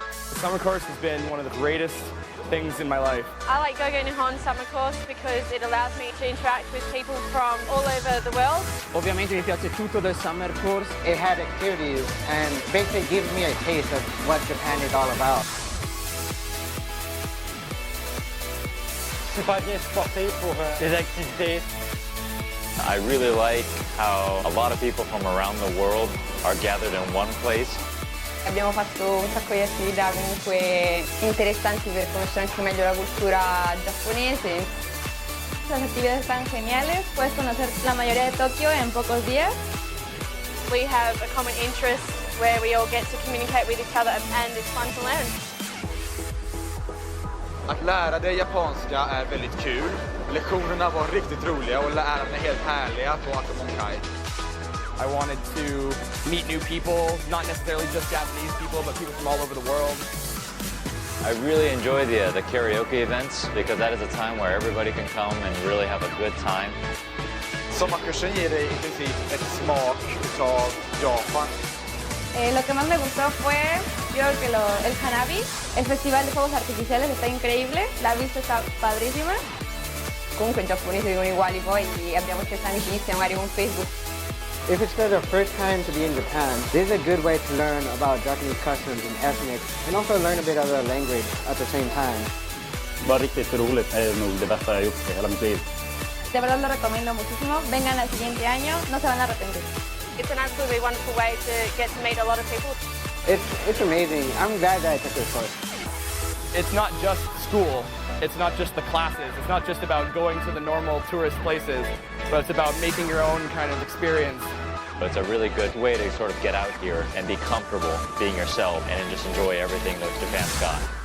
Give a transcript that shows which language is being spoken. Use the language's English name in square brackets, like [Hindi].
[English] The summer course has been one of the greatest things in my life. I like Gogo Nihon summer course because it allows me to interact with people from all over the world. [Italian] Ovviamente mi piace tutto del summer course. [English] It had activities and basically gives me a taste of what Japan is all about. [French] Super sportif pour les activités. [English] I really like how a lot of people from around the world are gathered in one place. [Italian] Abbiamo fatto un sacco di attività comunque interessanti per conoscere anche meglio la cultura giapponese. [Spanish] Las actividades están geniales, puedes conocer la mayoría de Tokio en pocos días. [English] We have a common interest where we all get to communicate with each other and it's fun to learn. [Swedish] Att lära dig japanska är väldigt kul. Lektionerna var riktigt roliga och lärarna är helt härliga på Accommodation. [English] I wanted to meet new people, not necessarily just Japanese people, but people from all over the world. I really enjoy the karaoke events because that is a time where everybody can come and really have a good time. [Swedish] Sommarkursen ger dig i princip ett smak utav Japan. [Spanish] Lo que más me gustó fue, yo creo que el Hanabi, el festival de fuegos artificiales está increíble, la vista está padrissima. [Italian] Comunque in giapponese dicono uguali poi abbiamo questa amicizia magari con Facebook. [English] If it's their first time to be in Japan, this is a good way to learn about Japanese customs and ethnics, and also learn a bit of the language at the same time. [Swedish] Var riktigt roligt, det är nog det bästa jag gjort i hela mitt liv. [Spanish] De verdad lo recomiendo muchísimo, vengan al siguiente año, no se van a arrepentir. [English] It's an absolutely wonderful way to get to meet a lot of people. It's amazing. I'm glad that I took this course. It's not just school, it's not just the classes, it's not just about going to the normal tourist places, but it's about making your own kind of experience. But it's a really good way to sort of get out here and be comfortable being yourself and just enjoy everything that Japan's got.